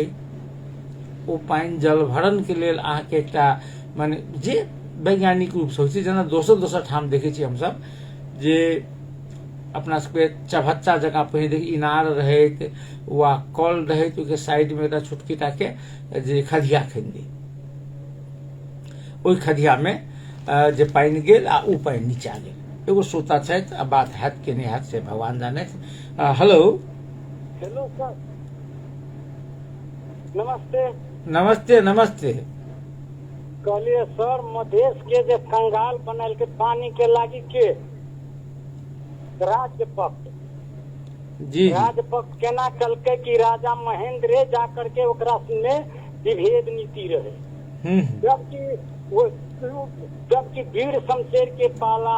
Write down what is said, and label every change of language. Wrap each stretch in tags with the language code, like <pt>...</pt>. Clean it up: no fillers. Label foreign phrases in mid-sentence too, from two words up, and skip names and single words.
<mai>ओ पानी जल भरण के लेल अहाँ के एकटा माने जे वैज्ञानिक रूप से होइ छै, जेना दोसर ठाम देखै छी हमसब जे अपना सबके चभच्चा जगह पहिने देखी इनार रहैत वा कल रहैत, ओके साइड में एकटा छोटकी टा के जे खदिया खनि दै, ओहि खदिया में जे पानी गेल आ उ पानी नीचा गेल। एगो श्रोता छथि, आ बात हैत कि नहीं हैत से भगवान जानैत। हेलो हेलो सर, नमस्ते। नमस्ते नमस्ते। कहलिए सर, मधेश के जे कंगाल बनल के पानी के लागी के राज्य पक्ष जी राज्य पक्ष केना कलके कि राजा महेंद्र जा करके ओकरा में विभेद नीति रहे, जबकि वीर शमशेर के पाला</mai>